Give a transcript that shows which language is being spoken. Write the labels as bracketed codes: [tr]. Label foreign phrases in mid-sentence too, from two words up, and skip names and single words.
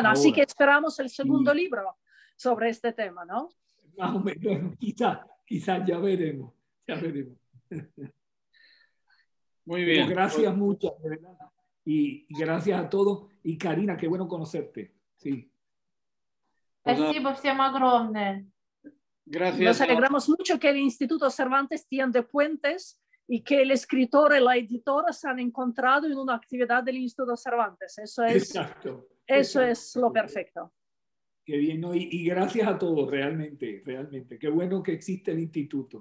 [es] Bueno, así que esperamos el segundo libro sobre este tema, ¿no? Más o menos, quizás ya veremos. Muy bien. Pero gracias muchas, de verdad. Y gracias a todos. Y Karina, qué bueno conocerte. Sí. [ru] Спасибо всем огромное. [es] Gracias. Nos alegramos mucho que el Instituto Cervantes tiende puentes y que el escritor y la editora se han encontrado en una actividad del Instituto Cervantes. Eso es lo perfecto. Qué bien, ¿no? Y gracias a todos, realmente. Qué bueno que existe el instituto.